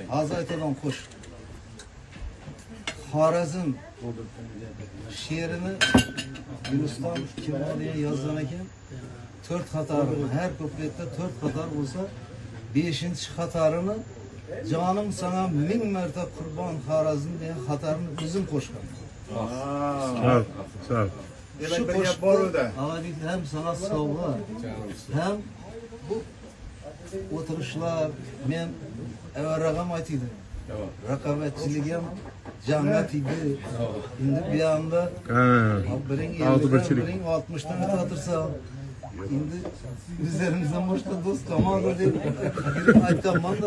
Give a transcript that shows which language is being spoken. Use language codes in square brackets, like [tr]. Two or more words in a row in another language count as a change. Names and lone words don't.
[uz] Hozir aytadigan qo'shiq. Xorazm she'rini Guliston Kimoliya yozgan ekan. 4 qatorni, har kupletda 4 qator bo'lsa, 5-qatorini jonim sana 1000 marta qurbon Xorazm degan qatorni o'zim qo'shgan. Sağ ol. Şu qo'shiqda hem sana sovg'a, hem bu o'tirishlar men avvalroq aytdim. Raqobatchilik ham jannat edi. Endi bu yoqda biring 60dan o'tirsa, endi bizlarimizdan boshqa do'st qolmadi deb aytganman-da.